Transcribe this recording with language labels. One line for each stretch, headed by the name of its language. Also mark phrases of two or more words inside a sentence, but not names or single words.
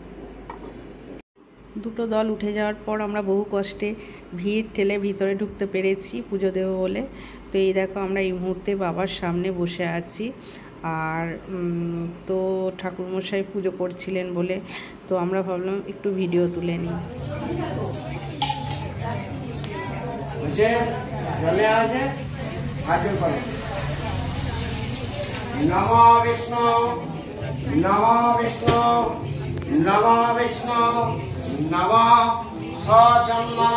Bangla: দুটো দল উঠে যাওয়ার পর আমরা বহু কষ্টে ভিড় ঠেলে ভিতরে ঢুকতে পেরেছি পুজো দেবো বলে। তো এই দেখো আমরা এই মুহূর্তে বাবার সামনে বসে আছি। আর তো ঠাকুরমশাই পুজো করছিলেন বলে তো আমরা ভাবলাম একটু ভিডিও তুলে নিই।
Sanskrit: नमो विष्णु नमो विष्णु नमो विष्णु नमो सचंदन